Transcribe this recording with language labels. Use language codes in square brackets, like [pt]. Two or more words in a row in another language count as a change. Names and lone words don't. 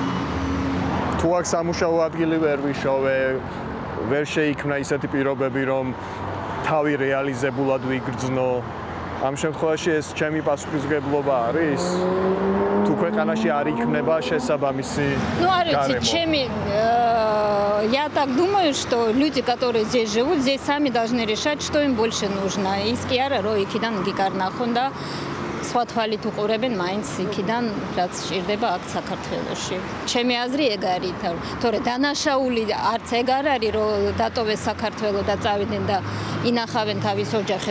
[ka] თუ აქ სამუშაო ადგილი ვერ ვიშოვე, ვერ შეიქმნა ისეთი პირობები, რომ თავი რეალიზებულად ვიგრძნო. ამ შემთხვევაში ეს ჩემი პასუხისმგებლობა არის? თუ ქვეყანაში არ იქნება შესაბამისი [ru] гарем. Я так думаю, что люди, которые здесь живут, здесь сами должны решать, что им больше нужно. [ka] Ის კი არა, რომ იქიდან გიკარნახონ და სხვა თვალით უყურებენ მაინც იქიდან, რაც სჭირდება აქ საქართველოში. ჩემი აზრი ეგ არის, თორე დანაშაული არც ეგ არ არის, რომ დატოვეს საქართველო და წავიდნენ და ინახავენ თავის ოჯახებს.